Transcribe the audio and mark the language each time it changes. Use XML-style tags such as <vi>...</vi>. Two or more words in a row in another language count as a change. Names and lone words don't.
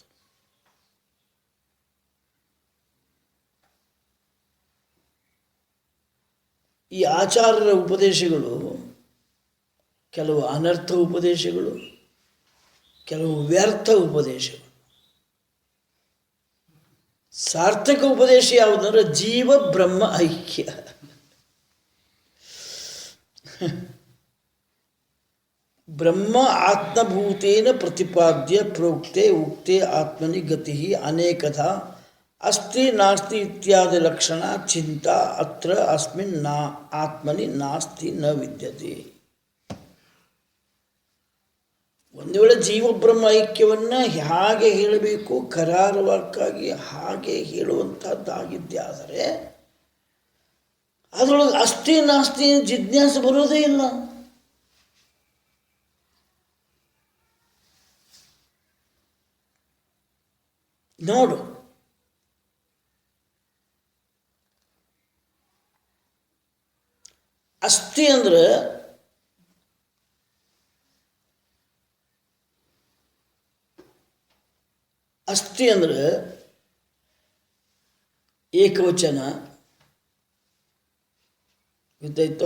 <kn>ಈ ಆಚಾರ್ಯರ ಉಪದೇಶಗಳು ಕೆಲವು ಅನರ್ಥ ಉಪದೇಶಗಳು, ಕೆಲವು ವ್ಯರ್ಥ ಉಪದೇಶಗಳು. ಸಾರ್ಥಕ ಉಪದೇಶ ಯಾವುದಂದ್ರೆ ಜೀವ ಬ್ರಹ್ಮ ಐಕ್ಯ.</kn> <sa>ಬ್ರಹ್ಮ ಆತ್ಮಭೂತೇನ ಪ್ರತಿಪಾದ್ಯ ಪ್ರೋಕ್ತೆ ಉಕ್ತೆ ಆತ್ಮನಿ ಗತಿ ಅನೇಕಥಾ ಅಸ್ತಿ ನಾಸ್ತಿ ಇತ್ಯಾದಿ ಲಕ್ಷಣ ಚಿಂತಾ ಅತ್ರ ಅಸ್ಮಿನ್ ಆತ್ಮನಿ ನಾಸ್ತಿ ನ ವಿದ್ಯತೆ.</sa> <kn>ಒಂದು ವೇಳೆ ಜೀವಬ್ರಹ್ಮ ಐಕ್ಯವನ್ನು ಹೇಗೆ ಹೇಳಬೇಕು, ಕರಾರುವಾಕ್ಕಾಗಿ ಹಾಗೆ ಹೇಳುವಂಥದ್ದಾಗಿದ್ದಾದರೆ ಅದರೊಳಗೆ</kn> <sa>ಅಸ್ತಿ ನಾಸ್ತಿ</sa> <kn>ಜಿಜ್ಞಾಸೆ ಬರೋದೇ ಇಲ್ಲ. ನೋಡು, ಅಸ್ತಿ ಅಂದ್ರೆ ಏಕವಚನ, ಗೊತ್ತಾಯ್ತು?</kn>